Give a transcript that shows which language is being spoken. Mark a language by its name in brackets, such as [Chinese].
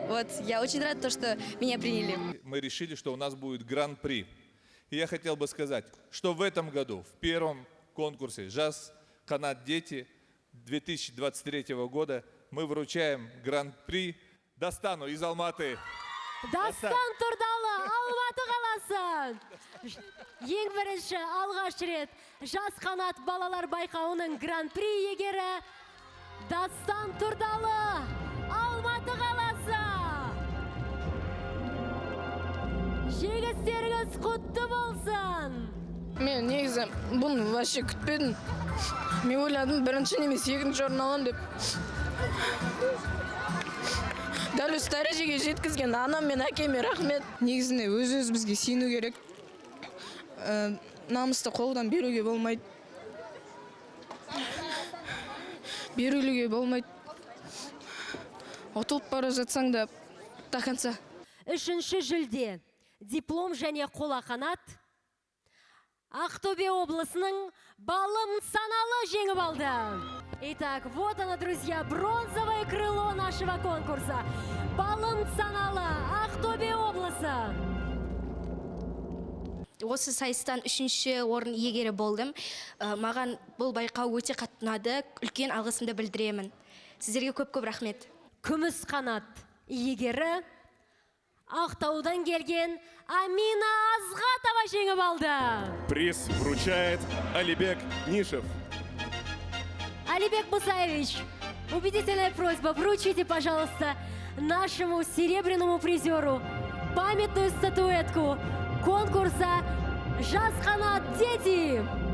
[Russian] Вот, я очень рада, что меня приняли. Мы решили, что у нас будет гран-при. И я хотел бы сказать, что в этом году, в первом конкурсе «Жас Канат Дети» 2023 года мы вручаем гран-при Дастану из Алматы. [Kazakh] Дастан Турдалы, Алматы қаласы. Ең бірінші алғаш рет Жас Қанат балалар байқауының гран-при иегері Дастан Турдалы, Алматы қаласы. Жеңістеріңіз құтты болсын. Мен негізі бұны [Russian] вообще [Kazakh] күтпедім. Мен ойладым бірінші немес екінші орын алам деп. Дәл осы дәрежеге жеткізген анам мен әкеме рахмет. Негізінде өз бізге сену керек. Намысты қолдан беруге болмайды. Берілуге болмайды. Ұтылып бара жатсаң да [Russian] до конца. [Kazakh] 3-ші жүлде. Диплом және қолақанат. Ақтөбе облысының Балым Саналы жеңіп алды. [Russian] Итак, вот оно, друзья, бронзовое крыло нашего конкурса. [Kazakh] Балым Саналы, Ақтөбе облысы. Осы сайыстан 3-ші орын иегері болдым. Маған бұл байқау өте қатты ұнады. Үлкен алғысымды білдіремін. Сіздерге көп-көп рахмет. Күміс қанат иегері Ақтаудан келген Амина Азғатова жеңіп алды. [Russian] Приз вручает Алибек Нишев. Алибек Мусаевич, убедительная просьба, вручите, пожалуйста, нашему серебряному призеру памятную статуэтку конкурса «Жас Канат Дети».